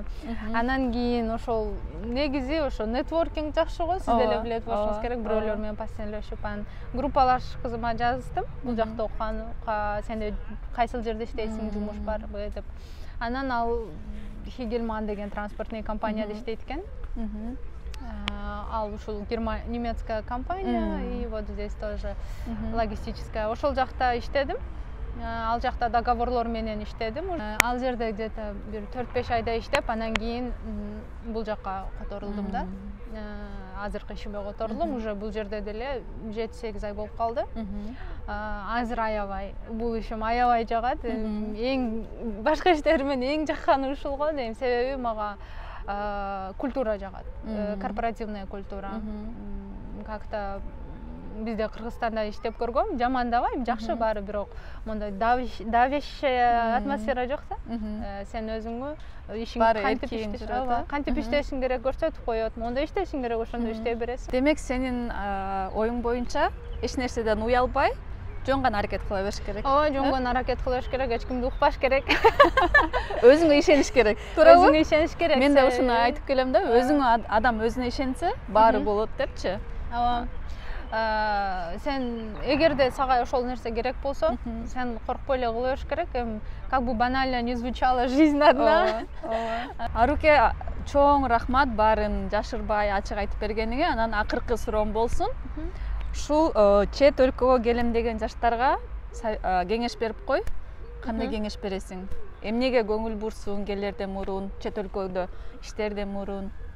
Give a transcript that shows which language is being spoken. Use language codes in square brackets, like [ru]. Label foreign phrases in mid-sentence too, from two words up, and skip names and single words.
[ky] Анан кийин ошол негизи ошо нетворкинг жакшы го, сиз деле билет болушуңуз керек. Бирөөлөр менен постоянно анан группалашкызма жаздым. Бул жакта окуган, сенде кайсыл жерде иштейсиң, жумуш барбы деп. Анан ал Хигельман деген [ru] транспортный компанияда [ky] иштейт экен. Ал ушул [ru] немецкая компания, и вот здесь тоже логистическая. [ky] Ошол жакта иштедим. Ал жакта договорлор менен иштедим. Ал жерде где-то бир 4-5 айда иштеп, анан кийин бул жакка которулдум да. Азыркы ишиме которулдум. Уже бул жерде деле 7-8 ай болуп калды. Азыр аябай, бул ишим аябай жагат. Эң башка иштер менен эң жакканы ушул го дейм. Себеби мага культура жагат. [ru] Корпоративная культура. [ky] Как-то бизде Кыргызстанда иштеп көргөм, жамандабайм, жакшы баары, бирок мондай [ru] давящая атмосфера [ky] жок да. Сен өзүңө ишиңди кантип иштешиң керек көрсөтүп коет. Мондай иштешиң керек, ошондой иштей бересиң. Демек, сенин оюң боюнча эч нерседен уялбай, жөн гана аракет кыла бериш керек. Ооба, жөн гана аракет кыла бериш керек, эч кимди укпаш керек. Өзүңө ишениш керек. Туурабы? Өзүңө ишениш керек. Мен да ушуну айтып келем да, өзүңө адам өзүнө ишенсе, баары болот депчи. Ооба. Сен эгерде сага ошол нерсе керек болсо, сен коркпой эле кыла бериш керек. [ru] Как бы банально не звучала жизнь одна. [ky] Аруке, чоң рахмат баарын жашырбай ачык айтып бергениңе. Анан акыркы суроом болсун. Ушул чет өлкөгө келем деген жаштарга кеңеш берип кой. Кандай кеңеш бересиң? Эмнеге көңүл бурсун келерден мурун, чет өлкөдө ишлерден мурун?